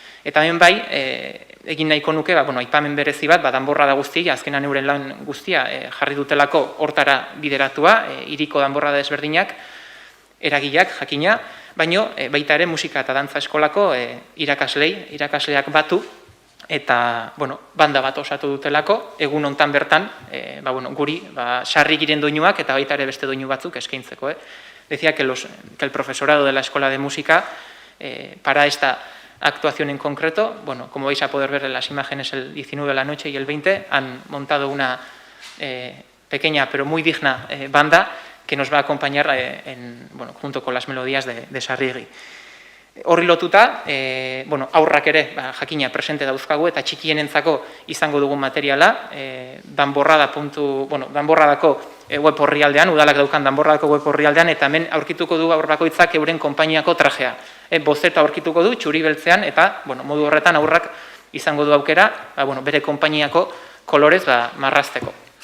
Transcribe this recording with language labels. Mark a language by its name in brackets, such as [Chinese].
[Basque] Eta hemen bai, egin nahiko nuke, aipamen berezi bat, danborrada guztia, azkenan euren lan guztia jarri dutelako hortara bideratua, hiriko danborrada desberdinak, eragileak, jakina, baino baita ere musika eta dantza eskolako irakasleak batu, eta banda bat osatu dutelako, egun hontan bertan, guri sarri giren doinuak eta baita ere beste doinu batzuk eskaintzeko. [Spanish] Decía que el profesorado de la Escuela de Música, para esta actuación en concreto, como vais a poder ver en las imágenes el 19 de la noche y el 20, han montado una pequeña pero muy digna banda que nos va a acompañar junto con las melodías de Sarrigi. [Basque] Horri lotuta, aurrak ere jakina presente dauzkagu eta txikienentzako izango dugun materiala, danborradako web orrialdean, udalak daukan danborradako web orrialdean, eta hemen aurkituko du aur bakoitzak euren konpainiako trajea. Bozeta aurkituko du, txuri beltzean, eta modu horretan aurrak izango du aukera, bere konpainiako kolorez marrazteko.